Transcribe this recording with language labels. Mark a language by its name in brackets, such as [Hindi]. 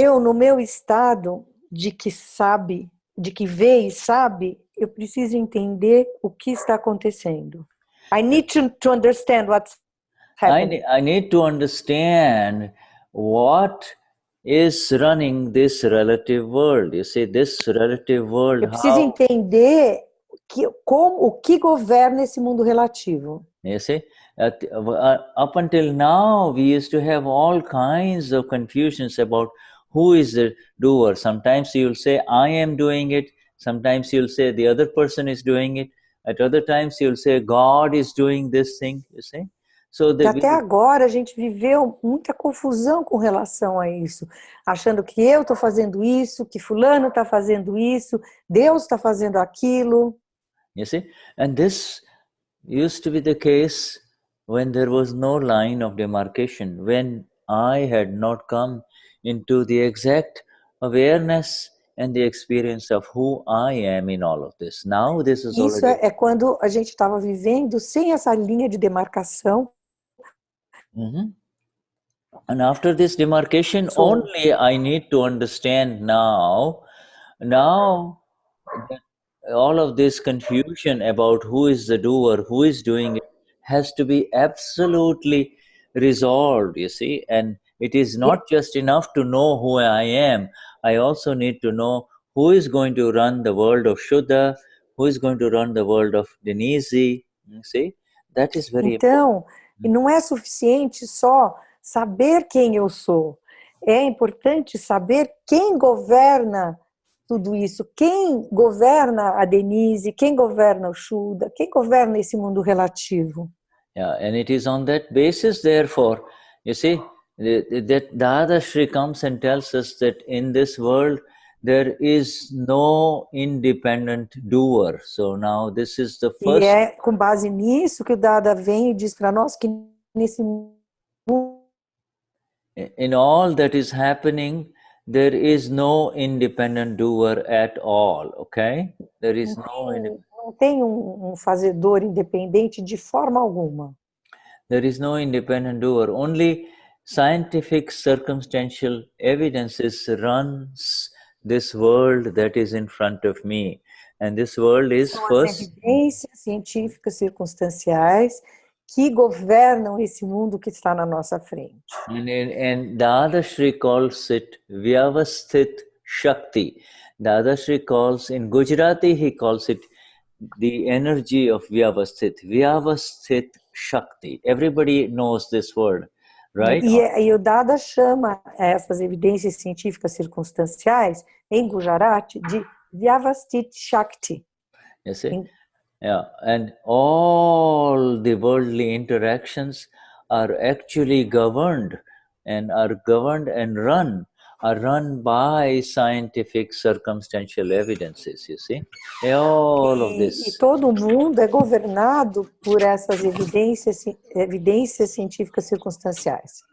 [Portuguese] Eu, no meu estado de que sabe, de que vê e sabe, eu preciso entender o que está acontecendo. [English] I need to understand what's happening. I need to understand what is running this relative world. You see, this relative world. [Portuguese] Eu preciso entender o que governa esse mundo relativo. [English] You see, up until now, we used to have all kinds of confusions about who is the doer. Sometimes you'll say, I am doing it. Sometimes you'll say, the other person is doing it. At other times, you'll say, God is doing this thing, you see. So [Portuguese] até agora a gente viveu muita confusão com relação a isso, achando que eu estou fazendo isso, que fulano está fazendo isso, Deus está fazendo aquilo. [English] You see, and this used to be the case when there was no line of demarcation, when I had not come into the exact awareness and the experience of who I am in all of this. Now this is [Portuguese] Isso [English] already... [Portuguese] é quando a gente estava vivendo sem essa linha de demarcação. [English] And after this demarcation, only I need to understand now that all of this confusion about who is the doer, who is doing it, has to be absolutely resolved, you see. And it is not just enough to know who I am. I also need to know who is going to run the world of Shuddha, who is going to run the world of Denize, you see. That is very important. [Portuguese] E não é suficiente só saber quem eu sou. É importante saber quem governa tudo isso, quem governa a Denize, quem governa o Shuddha, quem governa esse mundo relativo. [English] Yeah, and it is on that basis, therefore, you see, that Dadashri comes and tells us that in this world there is no independent doer. So now this is the first... [Portuguese] E é com base nisso que o Dada vem e diz para nós que nesse mundo... [English] In all that is happening, there is no independent doer at all, okay? There is [Portuguese] não tem fazedor independente de forma alguma. [English] There is no independent doer. Only scientific circumstantial evidences runs this world that is in front of me. And this world is first... [Portuguese] As evidências científicas circunstanciais que governam esse mundo que está na nossa frente. [English] And Dadashri calls it Vyavasthit Shakti. Dadashri calls, in Gujarati, he calls it the energy of Vyavasthit. Vyavasthit Shakti. Everybody knows this word, right? [Portuguese] E o Dada chama essas evidências científicas circunstanciais em Gujarati de Vyavasthit Shakti. [English] You see? Yeah, and all the worldly interactions are actually governed and run are run by scientific circumstantial evidences, you see. All of [Portuguese] E [English] this. [Portuguese] todo mundo é governado por essas evidências científicas circunstanciais.